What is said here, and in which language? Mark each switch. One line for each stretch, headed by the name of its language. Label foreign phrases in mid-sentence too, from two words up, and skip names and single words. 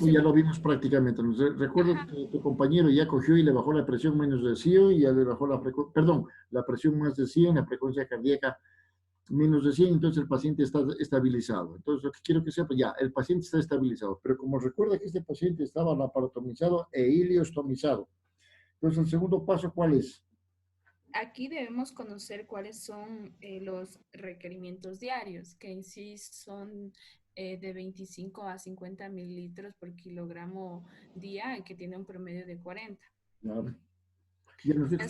Spanish: paso ya lo vimos prácticamente. Recuerda ajá, que tu compañero ya cogió y le bajó la presión menos de 100 y ya le bajó la frecuencia, perdón, la presión más de 100, la frecuencia cardíaca menos de 100, entonces el paciente está estabilizado. Entonces, lo que quiero que sepa, ya, el paciente está estabilizado, pero como recuerda que este paciente estaba laparotomizado e ileostomizado. Entonces, el segundo paso, ¿cuál es? aquí debemos conocer cuáles son los requerimientos diarios, que en sí son de 25 a 50 mililitros por kilogramo día, que tiene un promedio de 40. Ya, ya nos dijo